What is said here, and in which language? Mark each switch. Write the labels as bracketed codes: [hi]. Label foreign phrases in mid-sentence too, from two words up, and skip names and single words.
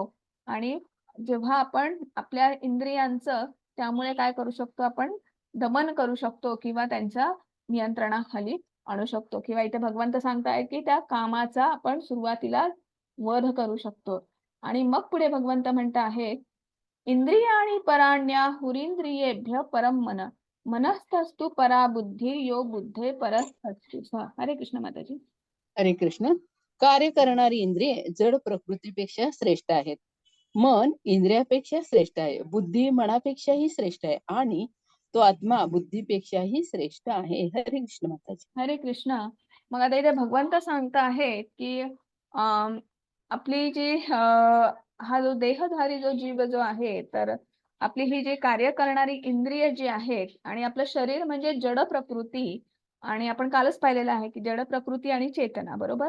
[mr] आणि जेव्हा आपण आपल्या इंद्रियांचं त्यामुळे काय करू शकतो, आपण दमन करू शकतो किंवा त्यांच्या नियंत्रणाखाली आणू शकतो. किंवा इथे भगवंत सांगतायत की त्या कामाचा आपण सुरुवातीला वध करू शकतो. आणि मग पुढे भगवंत म्हणत आहेत, [sa] इंद्रियाणि पराण्याहुरींद्रियेभ्य परम मन, मनस्तस्तु परा बुद्धी यो बुद्धे परस्तस्तु स. [hi] हरे कृष्ण माताजी. हरे कृष्ण. [mr] कार्य करणारी इंद्रिये जड प्रकृतीपेक्षा श्रेष्ठ आहेत. मन इंद्रियापेक्षा श्रेष्ठ आहे. बुद्धी मनापेक्षाही श्रेष्ठ आहे आणि तो आत्मा बुद्धीपेक्षाही श्रेष्ठ आहे. [hi] हरे कृष्ण माताजी. हरे कृष्ण. [mr] मग आता इथे भगवंत सांगत आहेत की आपली जी हा जो देहधारी जो जीव जो आहे, तर आपली ही जी कार्य करणारी इंद्रिय जी आहेत आणि आपलं शरीर म्हणजे जड प्रकृती. आणि आपण कालच पाहिलेलं आहे की जड प्रकृती आणि चेतना, बरोबर.